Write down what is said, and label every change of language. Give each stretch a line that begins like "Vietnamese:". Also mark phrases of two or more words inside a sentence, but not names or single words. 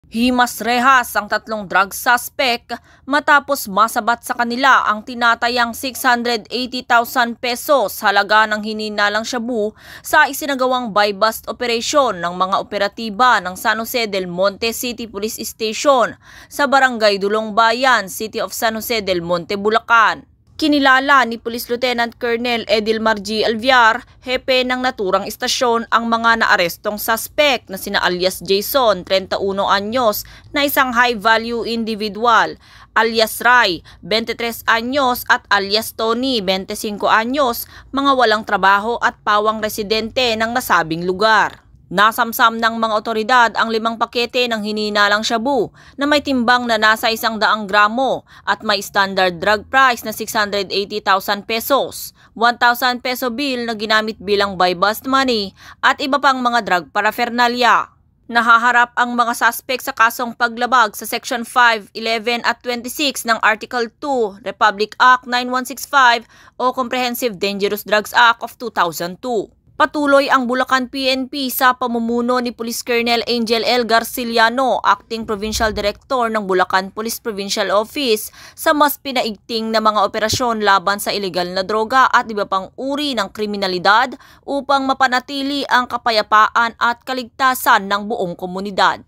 Filipino: Himas rehas ang tatlong
English: drug suspect
Filipino: matapos masabat sa kanila ang tinatayang 680,000 pesos halaga ng hininalang shabu sa isinagawang
English: buy-bust operation
Filipino: ng mga operatiba ng San Jose del Monte City Police Station sa Barangay Dulong Bayan, City of San Jose del Monte, Bulacan. Kinilala ni Police Lieutenant Colonel Edilmar G. Alviar, hepe ng naturang istasyon, ang mga naarestong suspect na sina alias Jason, 31 anyos, na isang
English: high-value individual,
Filipino: alias Ray, 23 anyos, at alias Tony, 25 anyos, mga walang trabaho at pawang residente ng nasabing lugar. Nasamsam ng mga otoridad ang 5 pakete ng hininalang shabu na may timbang na nasa 100 gramo at may
English: standard drug price
Filipino: na 680,000 pesos, 1,000 peso bill na ginamit bilang
English: buy-bust money
Filipino: at iba pang mga
English: drug paraphernalia.
Filipino: Nahaharap ang mga suspect sa kasong paglabag sa Section 5, 11 at 26 ng Article 2, Republic Act 9165 o Comprehensive Dangerous Drugs Act of 2002. Patuloy ang Bulacan PNP sa pamumuno ni Police Colonel Angel L. Garciliano, Acting Provincial Director ng Bulacan Police Provincial Office, sa mas pinaigting na mga operasyon laban sa ilegal na droga at iba pang uri ng kriminalidad upang mapanatili ang kapayapaan at kaligtasan ng buong komunidad.